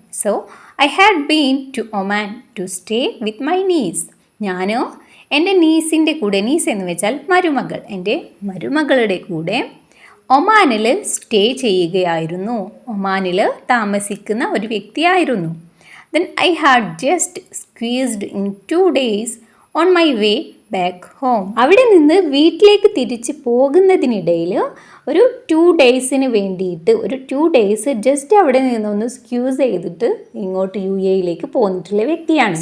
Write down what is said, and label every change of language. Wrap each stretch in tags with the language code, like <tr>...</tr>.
<en>So I had been to Oman to stay with my niece.</en> <ml>ഞാൻ എൻ്റെ നീസിൻ്റെ കൂടെ, knees എന്ന് വെച്ചാൽ മരുമകൾ, എൻ്റെ മരുമകളുടെ കൂടെ ഒമാനിൽ സ്റ്റേ ചെയ്യുകയായിരുന്നു. ഒമാനിൽ താമസിക്കുന്ന ഒരു വ്യക്തിയായിരുന്നു.</ml> <en>Then I had just squeezed in 2 days on my way back home.</en> <ml>അവിടെ നിന്ന് വീട്ടിലേക്ക് തിരിച്ച് പോകുന്നതിനിടയിൽ ഒരു 2 ഡേയ്സിന് വേണ്ടിയിട്ട്, ഒരു 2 ഡേയ്സ് ജസ്റ്റ് അവിടെ നിന്നൊന്ന് സ്ക്യൂസ് ചെയ്തിട്ട് ഇങ്ങോട്ട് UAEയിലേക്ക് പോന്നിട്ടുള്ള വ്യക്തിയാണ്.</ml>